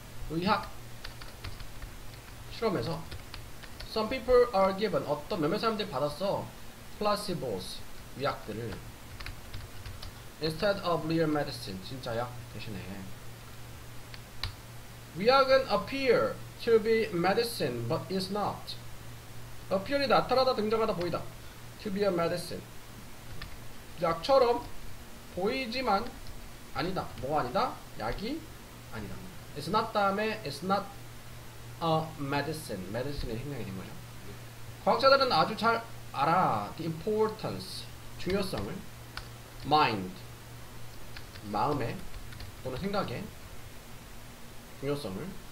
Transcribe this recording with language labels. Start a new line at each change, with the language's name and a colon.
English: 의학 실험에서 some people are given 어떤 몇몇 사람들이 받았어 placebos 위약들을 instead of real medicine 진짜 약 대신에 위약은 appear to be medicine but is not.
Korean: appear이 나타나다 등장하다 보이다. to be a medicine 약처럼 보이지만 아니다. 뭐가 아니다? 약이 아니다.
English: It's not 다음에 It's not a medicine.
Korean: medicine의 생략이 된 거죠. 과학자들은 아주 잘 알아.
English: The importance. 중요성을. mind.
Korean: 마음의 또는 생각의 중요성을.